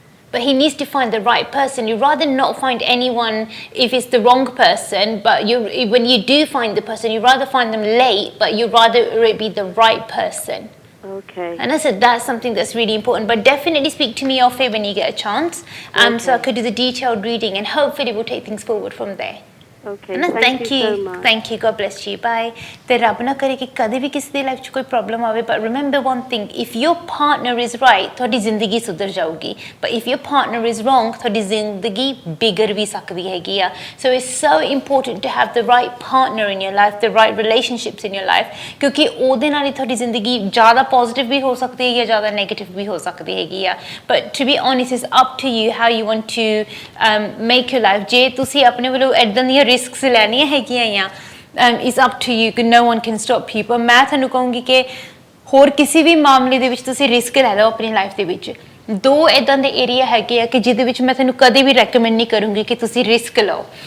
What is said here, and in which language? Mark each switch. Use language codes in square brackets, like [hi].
[en] But he needs to find the right person. You'd rather not find anyone if it's the wrong person, but when you do find the person, you'd rather find them late, but you'd rather it be the right person. Okay. And I said that's something that's really important. But definitely speak to me off air when you get a chance, so I could do the detailed reading, and hopefully we'll take things forward from there. Okay, thank you so much. Thank you, God bless you, bye. [pa] ਤੇ ਰੱਬ ਨਾ ਕਰੇ ਕਿ ਕਦੇ ਵੀ ਕਿਸੇ ਦੀ life 'ਚ ਕੋਈ problem ਆਵੇ, [en] but remember one thing, if your partner is right, [pa] ਤੁਹਾਡੀ ਜ਼ਿੰਦਗੀ ਸੁਧਰ ਜਾਊਗੀ, [en] but if your partner is wrong, [pa] ਤੁਹਾਡੀ ਜ਼ਿੰਦਗੀ ਵਿਗੜ ਵੀ ਸਕਦੀ ਹੈਗੀ ਆ. [en] So it's so important to have the right partner in your life, [pa] the right relationships in your life, ਕਿਉਂਕਿ ਉਹਦੇ ਨਾਲ ਹੀ ਤੁਹਾਡੀ ਜ਼ਿੰਦਗੀ ਜ਼ਿਆਦਾ ਪੋਜ਼ਿਟਿਵ ਵੀ ਹੋ ਸਕਦੀ ਹੈ ਜਾਂ ਜ਼ਿਆਦਾ ਨੈਗੇਟਿਵ ਵੀ ਹੋ ਸਕਦੀ ਹੈਗੀ ਆ. [en] But to be honest, it's up to you how you want to make your life. [pa] ਜੇ ਤੁਸੀਂ ਆਪਣੇ ਵੱਲੋਂ ਇੱਦਾਂ ਦੀਆਂ ਰਿਸਕਸ ਲੈਣੀਆਂ ਹੈਗੀਆਂ ਆ, [en] It's up to you, no one can stop you. [pa] ਪਰ ਮੈਂ ਤੁਹਾਨੂੰ ਕਹੂੰਗੀ ਕਿ ਹੋਰ ਕਿਸੇ ਵੀ ਮਾਮਲੇ ਦੇ ਵਿੱਚ ਤੁਸੀਂ ਰਿਸਕ ਲੈ ਲਓ ਆਪਣੀ ਲਾਈਫ ਦੇ ਵਿੱਚ. ਦੋ ਇੱਦਾਂ ਦੇ ਏਰੀਆ ਹੈਗੇ ਆ ਕਿ ਜਿਹਦੇ ਵਿੱਚ ਮੈਂ ਤੁਹਾਨੂੰ ਕਦੇ ਵੀ ਰეკਮੈਂਡ ਨਹੀਂ ਕਰੂੰਗੀ ਕਿ ਤੁਸੀਂ ਰਿਸਕ ਲਓ.